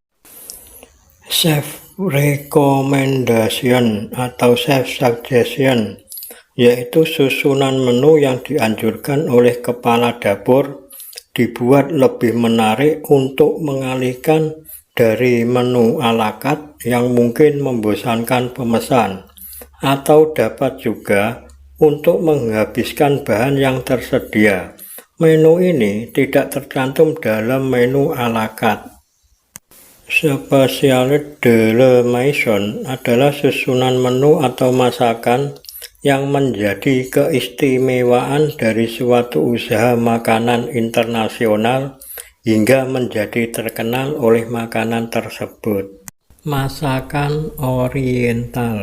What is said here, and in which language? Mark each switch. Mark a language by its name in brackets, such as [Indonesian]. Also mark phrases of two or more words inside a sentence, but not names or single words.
[English] Chef recommendation [Indonesian] atau [English] chef suggestion, [Indonesian] yaitu susunan menu yang dianjurkan oleh kepala dapur dibuat lebih menarik untuk mengalihkan dari menu [French] à la carte [Indonesian] yang mungkin membosankan pemesan, atau dapat juga untuk menghabiskan bahan yang tersedia. Menu ini tidak tercantum dalam menu [French] à la carte. Spécialité de la maison [Indonesian] adalah susunan menu atau masakan yang menjadi keistimewaan dari suatu usaha makanan internasional hingga menjadi terkenal oleh makanan tersebut. Masakan Oriental.